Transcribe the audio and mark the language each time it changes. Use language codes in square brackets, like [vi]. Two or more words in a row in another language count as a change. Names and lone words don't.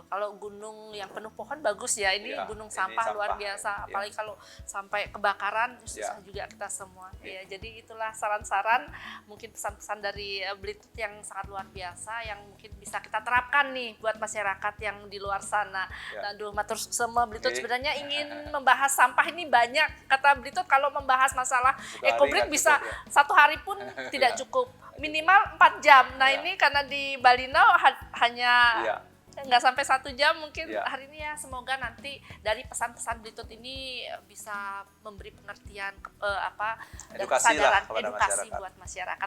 [id] Kalau gunung yang penuh pohon bagus ya. Ini gunung ini sampah luar biasa. Iya. Apalagi kalau sampai kebakaran, susah juga kita semua. Iya, jadi itulah saran-saran, mungkin pesan-pesan dari Blitut yang sangat luar biasa, yang mungkin bisa kita terapkan nih buat masyarakat yang di luar sana. Nah, aduh, matur semua Blitut sebenarnya ingin membahas sampah ini banyak. Kata Blitut kalau membahas masalah Eco Break bisa satu hari pun tidak cukup. Minimal 4 jam. Nah, ini karena di Bali Now hanya nggak sampai 1 jam mungkin hari ini ya. Semoga nanti dari pesan-pesan Blitut ini bisa memberi pengertian dan kesadaran edukasi buat masyarakat.